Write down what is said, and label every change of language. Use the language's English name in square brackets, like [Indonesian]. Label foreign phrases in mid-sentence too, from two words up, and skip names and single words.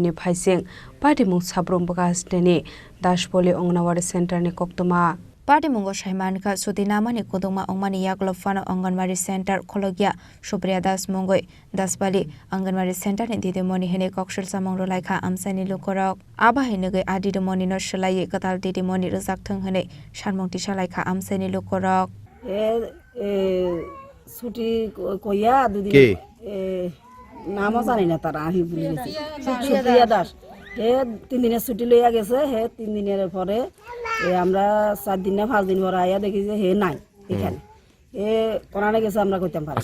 [Kok Borok] ni phaising party mung sabrum bagas deni Dashpoli Anganwadi Center ni koktoma Party mungo shaimanka sudinama ni kodongma ongmani yagulo fano Anganwadi Center khologia Supriya Das mungoi Dasbali Anganwadi Center ni didimoni hene koksel samung ro laikha amsani lukorok aba hinege adidimoni no shalai katal didimoni rizak thung hene sharmong tisha laikha amsani lukorok [Bangla] ছুটি কইয়া দুদিন নামও জানি না তারা আহি বলে গেছে সুপ্রিয়া দাস হে 3 দিনের ছুটি লইয়া গেছে হে 3 দিনের পরে আমরা 4 দিন না 5 দিন পরে আইয়া দেখি যে হে নাই এখানে এ কোনানে গেছে আমরা কইতাম পারি